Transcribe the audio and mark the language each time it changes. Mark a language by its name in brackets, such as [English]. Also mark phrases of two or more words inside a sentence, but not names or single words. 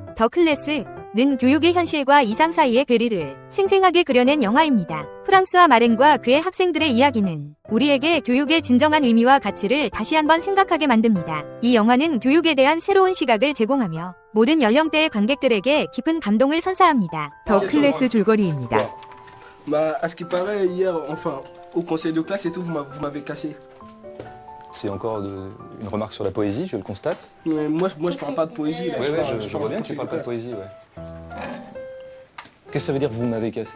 [Korean] 더 클래스는 교육의 현실과 이상 사이의 괴리를 생생하게 그려낸 영화입니다. 프랑스와 마랭과 그의 학생들의 이야기는 우리에게 교육의 진정한 의미와 가치를 다시 한번 생각하게 만듭니다. 이 영화는 교육에 대한 새로운 시각을 제공하며 모든 연령대의 관객들에게 깊은 감동을 선사합니다. 더 클래스 줄거리입니다. [French] Bah, à ce qui paraît, hier, enfin, au conseil de classe et tout, vous m'avez cassé. C'est encore une remarque sur la poésie, je le constate. Mais moi, je parle pas de poésie. Là, Oui, je parle vois bien que tu parles pas de poésie, ouais. Qu'est-ce que ça veut dire vous m'avez cassé?